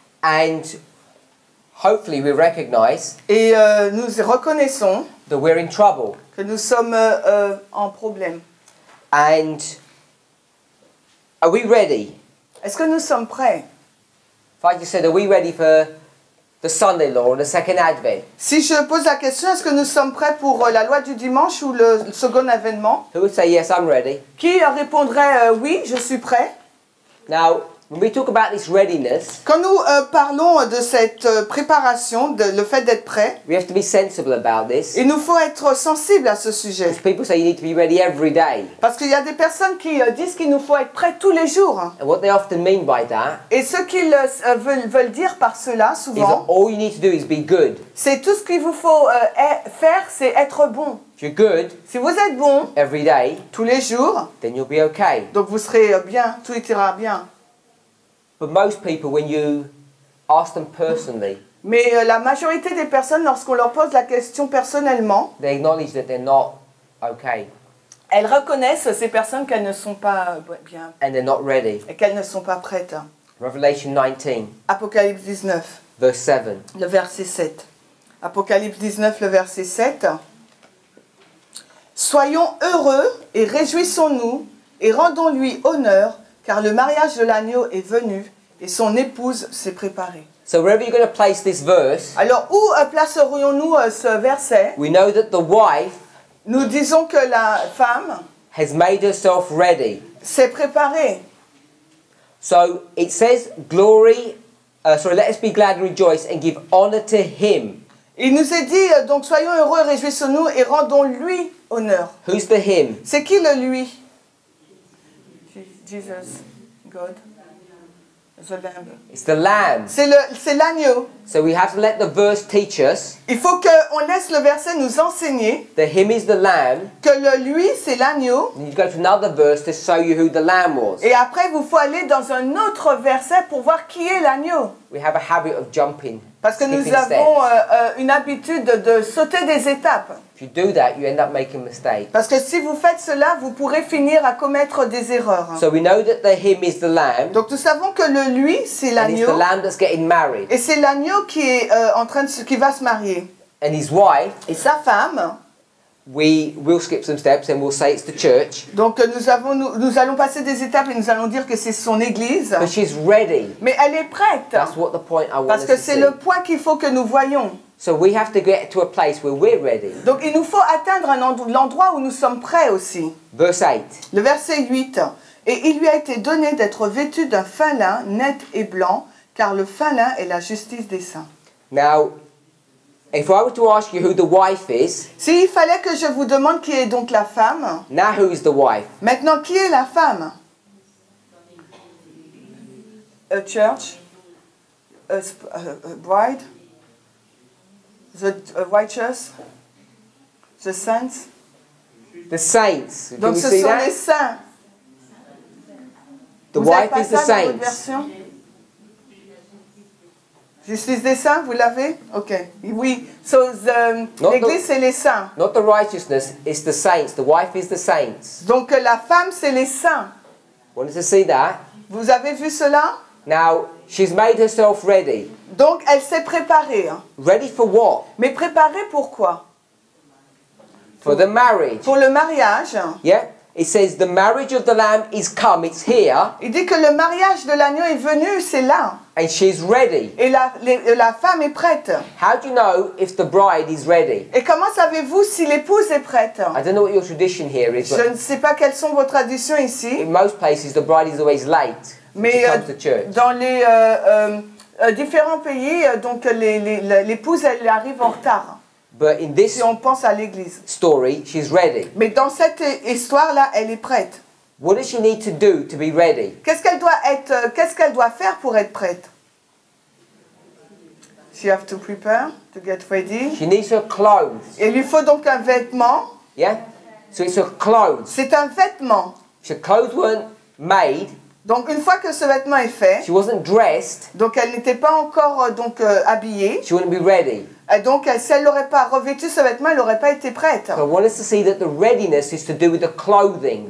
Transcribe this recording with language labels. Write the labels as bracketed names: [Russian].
[English] And hopefully we recognize [French] Et nous reconnaissons [English] that we're in trouble. [French] que nous sommes en problème. [English] And are we ready? [French] Est-ce que nous sommes prêts? [English] If I just said, are we ready for the Sunday law or the second advent? [French] Si je pose la question, est-ce que nous sommes prêts pour la loi du dimanche ou le second avènement? [English] Who would say, yes, I'm ready? [French] Qui répondrait oui, je suis prêt? [English] Now, when we talk about this readiness, [French] Quand nous parlons de cette préparation, le fait d'être prêt, [English] we have to be sensible about this. [French] il nous faut être sensible à ce sujet. [English] Because people say you need to be ready every day. [French] Parce qu'il y a des personnes qui disent qu'il nous faut être prêt tous les jours. [English] And what they often mean by that [French] Et ce qu'ils veulent dire par cela, [English] is that [French] souvent, [English] all you need to do is be good. [French] c'est tout ce qu'il vous faut faire, c'est être bon. [English] If you're good [French] Si vous êtes bon [English] every day, [French] tous les jours, [English] then you'll be okay. [French] donc vous serez bien, tout ira bien. [English] But most people, when you ask them personally, [French] Mais la majorité des personnes, lorsqu'on leur pose la question personnellement, [English] they acknowledge that they're not okay [French] elles reconnaissent ces personnes qu'elles ne sont pas bien [English] and they're not ready. [French] et qu'elles ne sont pas prêtes. [English] Revelation 19, [French] Apocalypse 19, [English] verse 7. [French] le verset 7. Apocalypse 19, le verset 7. Soyons heureux et réjouissons-nous et rendons-lui honneur, car le mariage de l'agneau est venu et son épouse s'est préparée. [English] So wherever you're going to place this verse, [French] Alors, où placerions-nous ce verset? [English] we know that the wife [French] Nous disons que la femme [English] has made herself ready. [French] c'est préparé. [English] So it says, let us be glad and rejoice and give honor to him. [French] Il nous est dit, donc soyons heureux et réjouissons-nous et rendons-lui honneur. [English] Who's the him? [French] C'est qui le lui? [English] Jesus, God, the Lamb. It's the lamb. [French] C'est l'agneau. [English] So we have to let the verse teach us. [French] Il faut qu'on laisse le verset nous enseigner [English] The him is the lamb. [French] que le lui, c'est l'agneau. [English] And you go to another verse to show you who the lamb was. [French] Et après, il vous faut aller dans un autre verset pour voir qui est l'agneau. [English] We have a habit of jumping. [French] Parce que nous [English] skipping [French] avons [English] steps. [French] une habitude de sauter des étapes. [English] If you do that, you end up making mistakes. [French] Parce que si vous faites cela, vous pourrez finir à commettre des erreurs. [English] So we know that the him is the lamb. [French] Donc nous savons que le lui, c'est [English] And it's the [French] l'agneau. [English] lamb that's getting married. [French] Et c'est l'agneau qui est qui va se marier. [English] And his wife, [French] Et sa femme, [English] we will skip some steps and we'll say it's the church. [French] donc nous allons passer des étapes et nous allons dire que c'est son église. [English] But she's ready. [French] Mais elle est prête. [English] That's what the point I want [French] Parce [English] us [French] que [English] to [French] c'est [English] see. [French] le point qu'il faut que nous voyons. [English] So we have to get to a place where we're ready. [French] Donc il nous faut atteindre l'endroit où nous sommes prêts aussi. [English] Verse 8. [French] Le verset 8. Et il lui a été donné d'être vêtu d'un fin lin net et blanc, car le fin lin est la justice des saints. [English] Now, if I were to ask you who the wife is, [French] S'il fallait que je vous demande qui est donc la femme, [English] now who is the wife? [French] maintenant qui est la femme? [English] A church, a bride, the righteous, the saints. The saints. Can [French] Donc [English] we [French] ce [English] see [French] sont [English] that? [French] les saints. [English] The [French] Vous avez [English] wife [French] pas [English] is the [French] ça dans votre [English] saints. [French] version? Justice des saints, vous l'avez? Ok. Oui. So l'église, c'est les saints. [English] Not the righteousness, it's the saints. The wife is the saints. [French] Donc la femme, c'est les saints. [English] Wanted to see that? [French] Vous avez vu cela? [English] Now, she's made herself ready. [French] Donc elle s'est préparée. Hein. [English] Ready for what? [French] Mais préparée pourquoi? [English] For the marriage. [French] Pour le mariage. [English] Yeah? It says the marriage of the lamb is come, it's here, [French] Il dit que le mariage de l'agneau est venu, c'est là. [English] and she's ready. [French] Et la femme est prête. [English] How do you know if the bride is ready? [French] Et comment savez-vous si l'épouse est prête? [English] I don't know what your tradition here is, [French] Je [English] but [French] ne sais pas quelles sont vos traditions ici. [English] in most places the bride is always late when she [French] Mais [English] comes to church. [French] dans les différents pays, donc l'épouse, elle arrive en retard. [English] But in this [French] Si on pense à l'église. [English] story, she's ready. [French] Mais dans cette histoire-là, elle est prête. [English] What does she need to do to be ready? [French] Qu'est-ce qu'elle doit faire pour être prête? [English] She have to prepare, to get ready. She needs her clothes. [French] Il lui faut donc un vêtement. [English] Yeah? So it's her clothes. [French] C'est un vêtement. [English] If her clothes weren't made, [French] Donc une fois que ce vêtement est fait, [English] she wasn't dressed, [French] donc elle n'était pas encore habillée. [English] she wouldn't be ready. [French] Et donc si elle n'aurait pas revêtu ce vêtement, elle n'aurait pas été prête. [English] So I want us to see that the readiness is to do with the clothing.